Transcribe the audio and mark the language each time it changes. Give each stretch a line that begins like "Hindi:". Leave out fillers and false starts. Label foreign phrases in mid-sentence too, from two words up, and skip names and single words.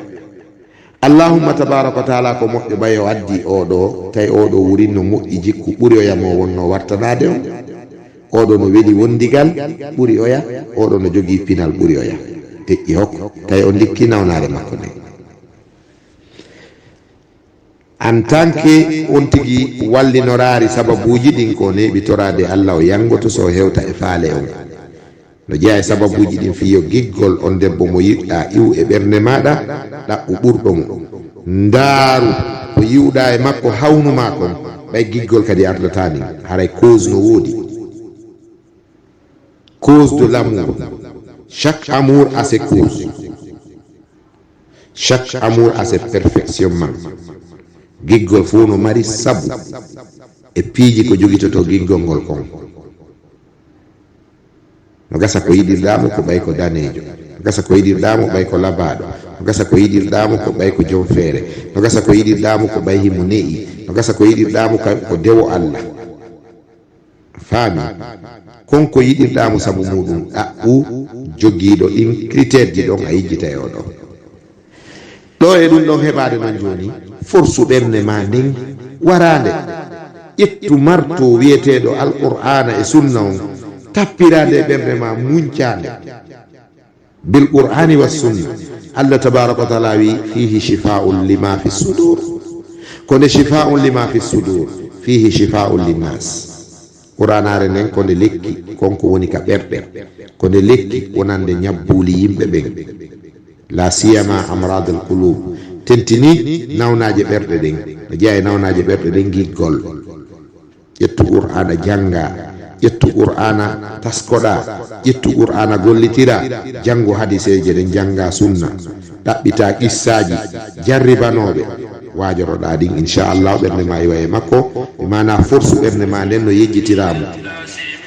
Arabic: اللهم تبارك و تعالى
Fula: ko moƴƴo ɓay o addi oɗo tawi oɗo wurinno moƴƴi jikku ɓuri oya mo wonno wartanade on oɗo no weeli wondigal ɓuri oya oɗo no jogii pinal ɓuri oya deƴƴi hokko tawi o dikki nawnare makko nde.
French: En tant que
Fula: on tigi wallinorari sababuji ɗin ko neɓitorade Allah o yangoto so hewta e faale on no jeeya e sababuji ɗin fiyo giggol on debbo mo yiɗɗa iw e ɓernde maɗa ɗaɓɓu ɓurɗo mum ndaaru ko yiwɗa e makko hawnuma kon ɓay giggol kadi ardatani haray cause no woodi.
French: Cause de l'amour. Chaque amour a ses causes. Chaque amour a ses perfectionnements.
Fula: Giggol fu no mari sabu e piiji ko jogitoto giggol ngol kon. No gasa ko yiɗirɗamo ko ɓay ko danejo, no gasa ko yiɗirɗamo ɓay ko labaɗo, no gasa ko yiɗirɗamo ko ɓay ko joom feere, no gasa ko yiɗirɗamo ko ɓay himo ne'i, no gasa ko yiɗirɗamo ko dewo Allah. Faami konko yiɗirɗamo sabu muɗum ɗaɓɓu jogiiɗo ɗin critére ji ɗon a yijjita e oɗo ɗo e ɗum ɗon heɓade noon joni force ɓernde ma ndin warande ƴettu marto wiyeteɗo alqur'ana e sunna on tappirade ɓernde ma muñcande
Arabic: بالقرآن و السنة. الله تبارك و تعالى وي فيه شفاء لما في الصدور كون شفاء لما في الصدور فيه شفاء للناس.
Fula: Qur'anare nden konde lekki konko woni ka ɓerɗe konde lekki wonande ñabbuli yimɓe ɓen la
Arabic: سيما أمراض القلوب
Fula: tentini nawnaje ɓerɗe ɗen no jeeya e nawnaje ɓerɗe ɗen giggol ƴettu qur'ana janga ƴettu qur'ana taskoɗa ƴettu qur'ana gollitira jango hadiseje ɗen janga sunna ɗaɓɓita qissaji jarribanoɓe wajoroɗa ɗin inchallah ɓernde ma yiwa e makko e mana force ɓernde ma nden no yejjitiramo.